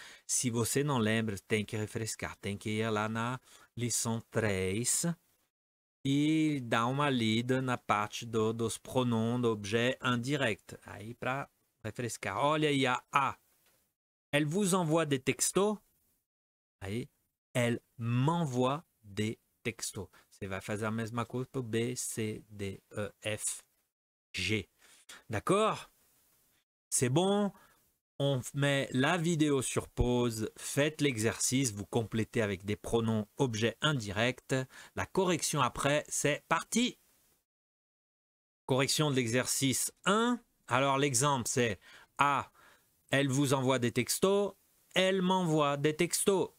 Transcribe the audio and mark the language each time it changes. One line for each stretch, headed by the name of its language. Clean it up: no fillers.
Portuguese: Se você não lembra, tem que refrescar. Tem que ir lá na lição 3 e dar uma lida na parte dos
French: pronoms d'objet indirect.
Portuguese: Aí para refrescar. Olha aí a A.
French: Elle vous envoie des textos. Aí, elle m'envoie des textos.
Portuguese: Você vai fazer a mesma coisa para B, C, D, E, F, G.
French: D'accord? C'est bon? On met la vidéo sur pause, faites l'exercice, vous complétez avec des pronoms objets indirects. La correction après, c'est parti. Correction de l'exercice 1. Alors l'exemple c'est A, elle vous envoie des textos, elle m'envoie des textos.